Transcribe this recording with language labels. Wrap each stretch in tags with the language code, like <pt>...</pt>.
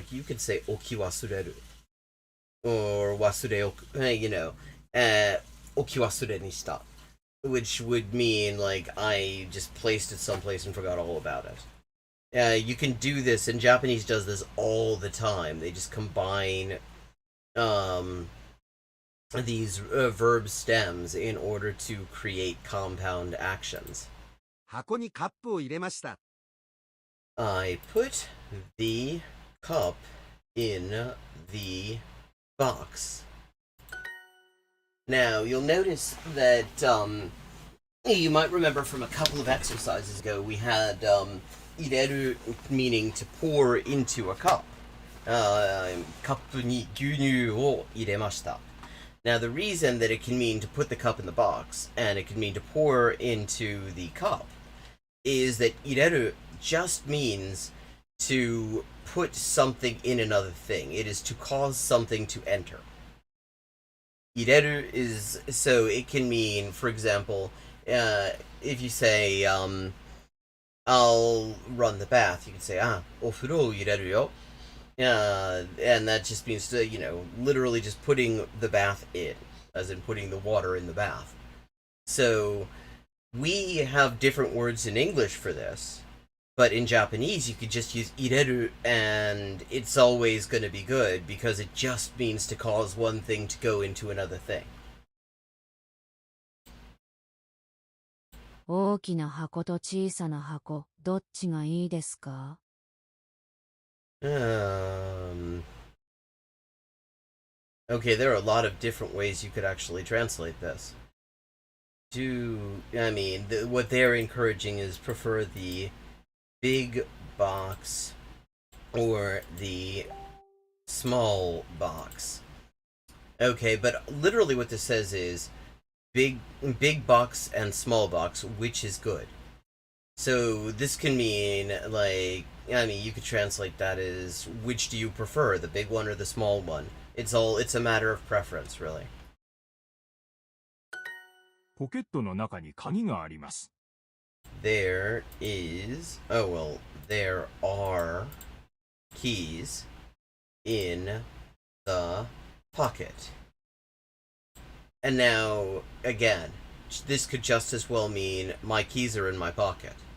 <en>Like you could say oki wasureru or wasure,</en> <ja>oki wasure ni shita,</ja> <en>which would mean like I just placed it someplace and forgot all about it. You can do this, and Japanese does this all the time. They just combine these verb stems in order to create compound actions.</en> <ja>箱にカップを入れました。</ja> <en>I put the cup in the box. Now, you'll notice that, you might remember from a couple of exercises ago, we had, ireru meaning to pour into a cup.</en> <ja>カップに牛乳を入れました.</ja> <en>Now, the reason that it can mean to put the cup in the box, and it can mean to pour into the cup, is that ireru just means to put something in another thing. It is to cause something to enter. Ireru is, so it can mean, for example, if you say, I'll run the bath, you can say,</en> <ja>お風呂入れるよ.</ja> <en>And that just means to, literally just putting the bath in, as in putting the water in the bath. So, we have different words in English for this, but in Japanese you could just use ireru, and it's always going to be good, because it just means to cause one thing to go into another thing.</en> <ja>大きな箱と小さな箱どっちがいいですか</ja> <en>Okay, there are a lot of different ways you could actually translate this. What they're encouraging is prefer the big box or the small box. Okay, but literally what this says is big box and small box, which is good. So this can mean, you could translate that as, which do you prefer, the big one or the small one? It's a matter of preference, really.</en> <ja>ポケットの中に鍵があります。</ja> <en>There are keys in the pocket. And now, again, this could just as well mean my keys are in my pocket.</en>